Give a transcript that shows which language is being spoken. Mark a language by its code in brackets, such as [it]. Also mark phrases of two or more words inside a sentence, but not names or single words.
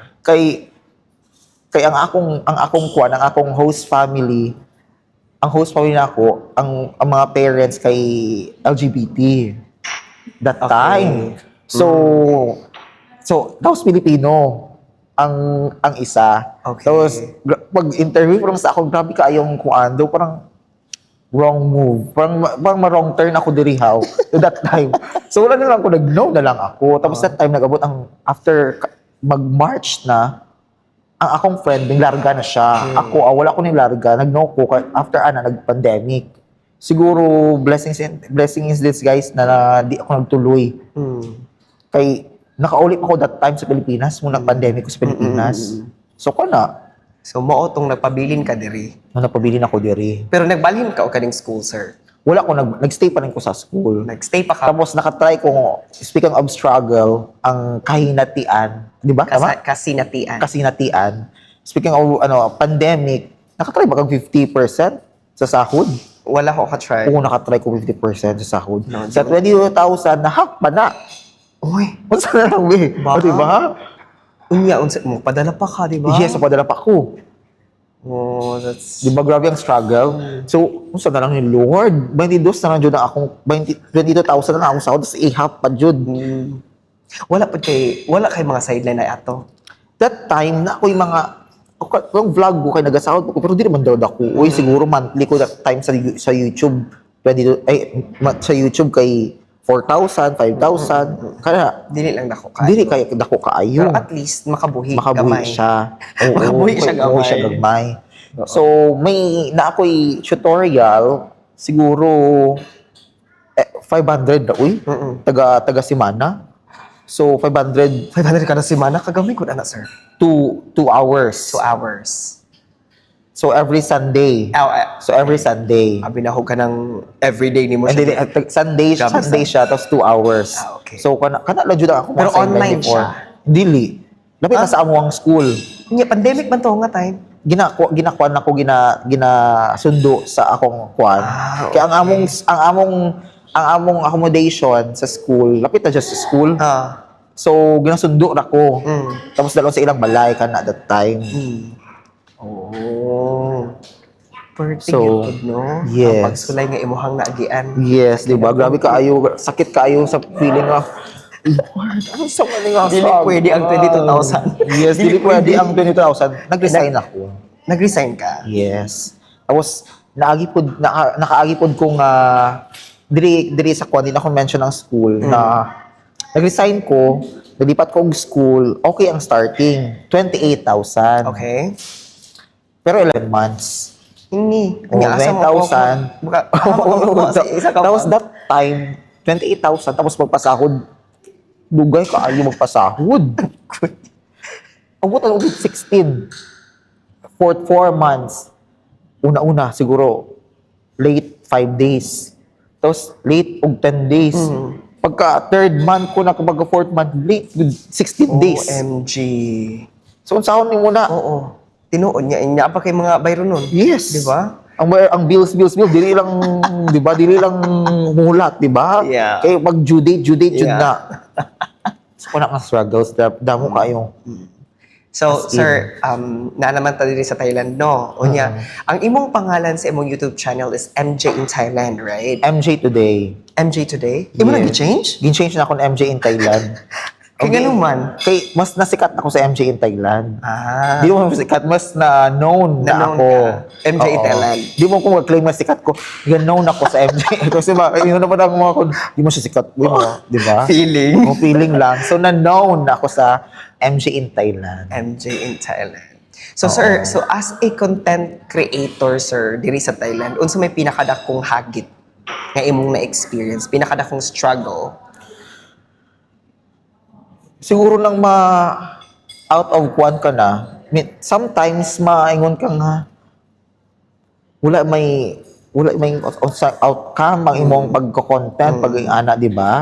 [ceb] Kay ang akong host family nako, ang mga parents kay LGBT that Okay. time. So tapos Filipino ang isa. Okay. Tapos pag interview from sa ako, grabe kaayong kuando, parang [en] wrong move. [ceb] Parang ma-wrong turn ako diri how to [en] that time. [ceb] So wala na lang ako, nag-no na lang ako. Tapos [en] that time [ceb] nag-abot after mag-March na, ang akong friend, nilarga na siya. Ako, wala ko nilarga. Nag-no ko after nag-pandemic. [en] Siguro, blessing is this, [ceb] guys, na di ako nagtuloy. Kay, nakaulit ako [en] that time [ceb] sa Pilipinas, nung nag-pandemic ko sa Pilipinas. So, So, mao tong nagpabilin ka diri. nung napabilin ako diri. Pero nagbalhin ka o kaning school, sir? Wala ko, nag-stay pa rin ko sa school. Nagstay pa ka? Tapos, nakatry ko, [en] speaking of struggle, [ceb] ang kahinatian. Di ba? Tama? Kasinatian. Kasinatian. [en] Speaking of pandemic, [ceb] nakatry ba kang 50% sa sahod? Wala ko ka-try. Oo, nakatry ko 50% sa sahod. No, Sa 22,000, nahak pa na. Uy, Unsa na lang, we? O, di ba? unya, mo, padala pa ka, di ba? Yes, padala pa ko. [en] Oh, that's... [ceb] Di ba, grabe ang struggle? So, unsa na lang ni Lord? 22 na lang dyan ang akong, 22,000 na lang akong sahod, tapos ihap pa dyan. Wala kay mga sideline na ato. [en] That time, [ceb] na ako'y yung vlog ko kay nagasahod ko, pero di naman daw ako. Uy, siguro monthly ko [en] that time [ceb] sa YouTube. Sa YouTube kay 4,000, 5,000. Kaya, Dili lang dako ka. dili kay dako kaayo. Pero at least makabuhi, Makabuhi gamay. siya. Oo, Makabuhi siya gamay. gamay. So, may na ako'y tutorial, siguro 500 na, uy. Taga Simana. So, 500 500 kada semana, kagamay ko na, sir. [en] to 2 hours. 2 hours. So, every Sunday. So, every Sunday. [ceb] Binahog ka ng everyday ni mo [en] And then, Sunday [ceb] Grabe, siya, tapos 2 hours. Okay. So, kana lang dyan ako. Pero mga sideline online before. siya? Dili. Lapit na sa amuang school. Pandemic man to nga time. Ginakuan ako, ginasundo sa akong kuan. Okay. Kaya ang among accommodation sa school, lapit na siya sa school. So, ginasundo na ko. Tapos dalawa sa ilang balay ka na [en] at that time. [ceb] Oh. Perting So, yun, no? yes. Ang pagsulay nga imuhang naagian. Yes, di ba? Grabe kaayo, sakit kaayo sa feeling nga, Lord, ano sa mali nga Dili pwede ang 22,000. Yes, dili pwede ang 22,000. Nag-resign ako. Nag-resign ka? Yes. Tapos, nakaagipod kong, diri sa kuwan, din ako mention ng school, na nag-resign ko, nalipat ko ang school, okay ang starting, 28,000. Okay. Pero 11 months. Hindi. Oh, 9,000. Tapos [en] that time, [ceb] 28,000, tapos magpasahod. Dugay kaayo magpasahod. Abot ang 16. 4 months. Una-una, siguro, [en] late 5 days. [ceb] Tapos, late og [en] 10 days. [ceb] Pagka [en] third month [ceb] ko na, kapag [en] 4th month, late 16 days. [ceb] OMG. So, unsahon ni muna. Oo. Tinuon niya pa kay mga bayro nun. Yes. Di ba? Ang bills, dili lang, di ba? Dili lang mulat, di ba? Yeah. Kaya pag due date, jud Yeah. na. So, kung ang struggles, damo kayo. So, [en] As in. [ceb] sir, na naman tayo dito sa Thailand, no? Unya, ang imong pangalan sa imong YouTube channel is MJ in Thailand, right? MJ today. MJ Today? Imo Yes. nag-change? Gin-change na ako ng MJ in Thailand. Kaya ganun man. Kay, mas nasikat ako sa MJ in Thailand. Ah. Di mo sikat, mas na known na Na-known ako. ka. MJ in Oo. Thailand. Di mo kung mag-claim na sikat ko, yan known ako sa MJ. Kasi ba, yun na pa lang mga ko, di mo siya sikat. Di ba? Feeling. Mo feeling lang. So, na-known ako sa MJ in Thailand. [en] MJ in Thailand. So, sir, so as a content creator, [ceb] sir, diri sa Thailand, unsa may pinakadakong hagit nga imong na-experience, pinakadakong struggle? siguro nang [en] out of [ceb] kuan ka na, sometimes maingon ka nga, wala may outcome ang imong pagko-content, pag-ana, di ba?